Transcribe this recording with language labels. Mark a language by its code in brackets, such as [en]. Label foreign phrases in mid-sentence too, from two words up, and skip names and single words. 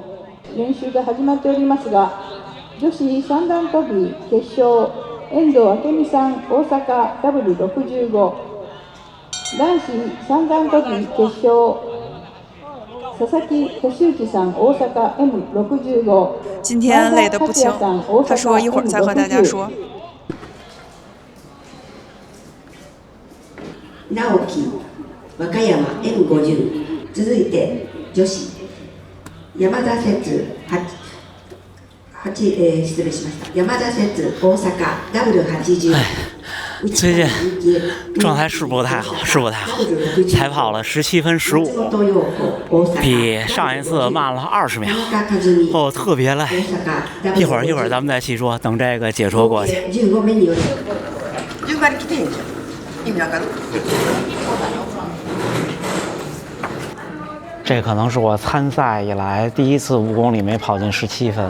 [ja] 練習が始まっておりますが、女子三段跳び決勝、遠藤明美さん、大阪 W65。男子三段跳び決勝、佐々木俊之さん、大阪 M65。 [zh] 今天累得不轻，他说一会儿再和大家说。 [ja] 直樹、和歌山 M50。続いて女子、山田節失礼しました。山田節大阪 W80。 [zh] 最近状态是不太好，才跑了17分15，比上一次慢了20秒，哦，特别累。一会儿咱们再细说，等这个解说过去。这可能是我参赛以来第一次5公里没跑进17分。